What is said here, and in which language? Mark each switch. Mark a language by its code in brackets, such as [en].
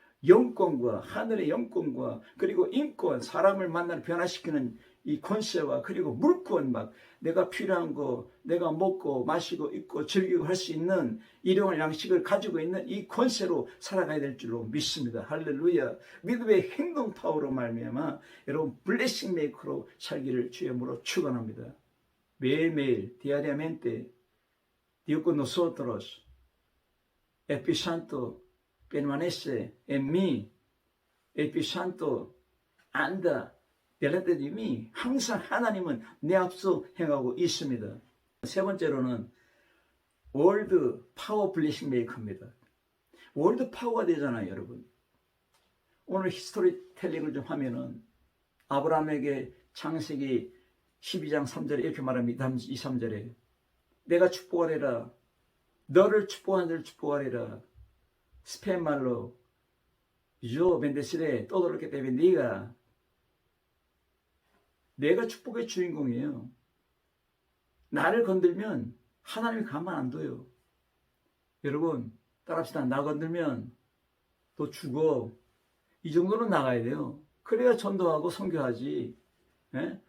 [ko] 영권과 하늘의 영권과 그리고 인권, 사람을 만나는 변화시키는 이 권세와 그리고 물권, 막 내가 필요한 거 내가 먹고 마시고 입고 즐기고 할 수 있는 일용할 양식을 가지고 있는 이 권세로 살아가야 될 줄로 믿습니다. 할렐루야. 믿음의 행동 파워로 말미암아 여러분 블레싱 메이커로 살기를 주의 이름으로 축원합니다. 매일매일 [es] diariamente Dios con nosotros Espíritu Santo permanece en mí. Espíritu Santo anda delante de mí. [ko] 항상 하나님은 내 앞서 행하고 있습니다. 세 번째로는 월드 파워 블레싱 메이커입니다. 월드 파워가 되잖아요, 여러분. 오늘 히스토리 텔링을 좀 하면은 아브라함에게 창세기 12장 3절에 이렇게 말합니다. 2, 3절에 내가 축복하리라. 너를 축복하는 자를 축복하리라. 스페인 말로 [es] yo bendeciré todo lo que te bendiga. [ko] 내가 축복의 주인공이에요. 나를 건들면 하나님이 가만 안 둬요. 여러분 따라합시다. 나 건들면 너 죽어. 이 정도는 나가야 돼요. 그래야 전도하고 선교하지. 예?